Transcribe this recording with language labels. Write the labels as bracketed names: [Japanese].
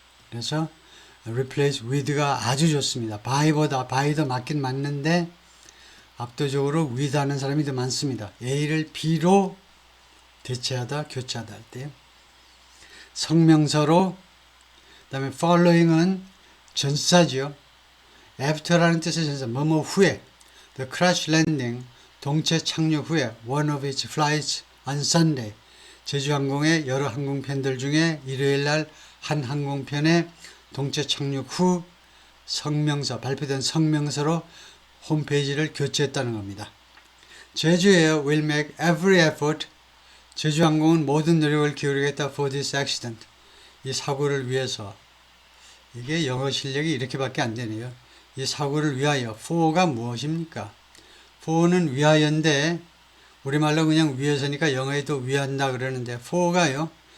[Korean] 그래서 replace with가 아주 좋습니다. by도 맞긴 맞는데 압도적으로 with 하는 사람이 더 많습니다. A를 B로 대체하다, 교체하다 할 때. 성명서로, 그 다음에 following은 전사죠. after라는 뜻의 전사, 뭐뭐 후에. [English] The crash landing, [Korean] 동체 착륙 후에 [English] one of its flights on Sunday. [Korean] 제주항공의 여러 항공편들 중에 일요일 날 한 항공편의 동체 착륙 후 성명서, 발표된 성명서로 홈페이지를 교체했다는 겁니다. [English] 제주에어 will make every effort. [Korean] 제주항공은 모든 노력을 기울이겠다 [English] for this accident. [Korean] 이 사고를 위해서. 이게 영어 실력이 이렇게밖에 안 되네요. 이 사고를 위하여. for가 무엇입니까? for는 위하여인데 우리말로 그냥 위해서니까 영어에도 위한다 그러는데 for가요.